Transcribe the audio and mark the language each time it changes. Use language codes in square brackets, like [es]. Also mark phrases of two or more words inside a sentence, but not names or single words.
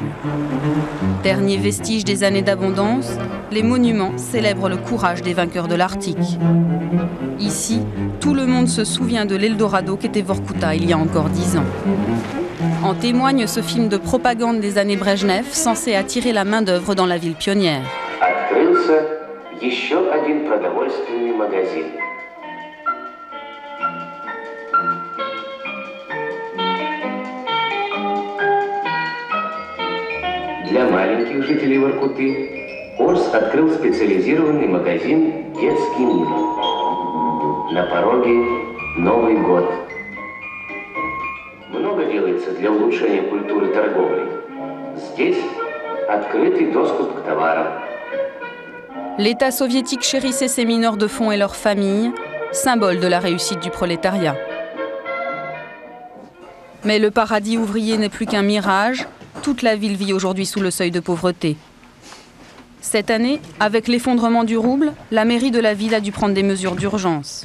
[fr] Dernier vestige des années d'abondance, les monuments célèbrent le courage des vainqueurs de l'Arctique. Ici, tout le monde se souvient de l'Eldorado qu'était Vorkouta il y a encore 10 ans. En témoigne ce film de propagande des années Brejnev, censé attirer la main-d'œuvre dans la ville pionnière. [ru] Для маленьких жителей Воркуты Орск открыл специализированный магазин «Детский мир». На пороге Новый год. Много делается для улучшения культуры торговли. Здесь Открытый доступ к товарам. [fr] L'État soviétique chérissait ses mineurs de fond et leurs familles, symbole de la réussite du prolétariat. Mais le paradis ouvrier n'est plus qu'un mirage. Toute la ville vit aujourd'hui sous le seuil de pauvreté. Cette année, avec l'effondrement du rouble, la mairie de la ville a dû prendre des mesures d'urgence.